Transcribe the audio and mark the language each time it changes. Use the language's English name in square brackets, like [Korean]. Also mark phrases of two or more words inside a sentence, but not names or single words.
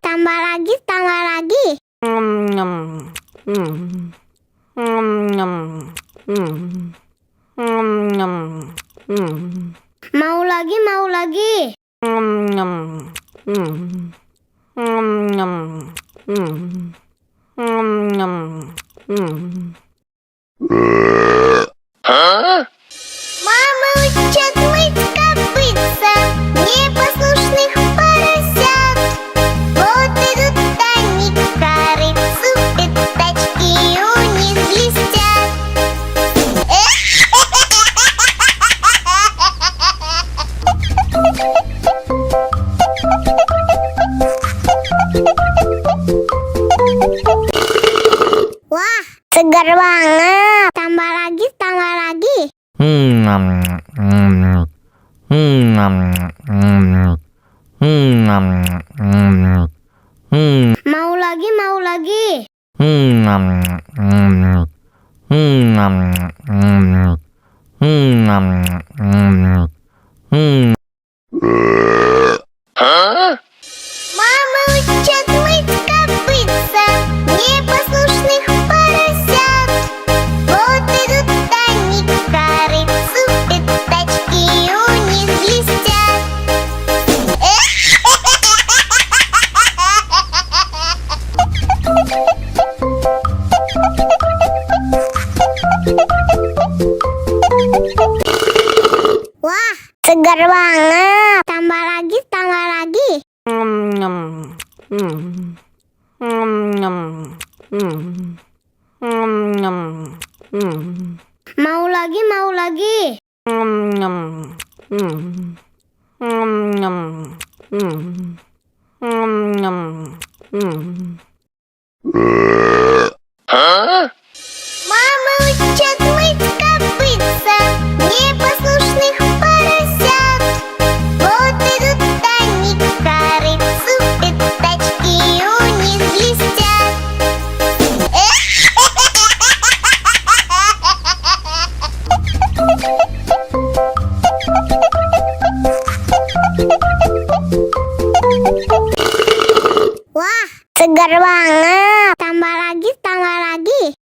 [Indonesian] Tambah lagi, tambah lagi. Mau lagi, mau lagi. [Russian] Мама учат мыть копытца непослушных поросят. Вот идут они к корыцу, пятачки у них блестят. [Indonesian] Wah, segar banget. Tambah lagi, tambah lagi. Mau lagi, mau lagi. [Russian] Мама учат мыть копытца непослушных поросят. Вот идут они к корыцу, пятачки у них блестят. [Indonesian] Wah, segar banget. Tambah lagi, tambah lagi. Mau lagi, mau lagi. [Russian] Мама учат мыть копытца непослушных поросят. Вот идут они к корыцу, пятачки у них блестят. [Indonesian] Wah, segar banget. Tambah lagi, tambah lagi.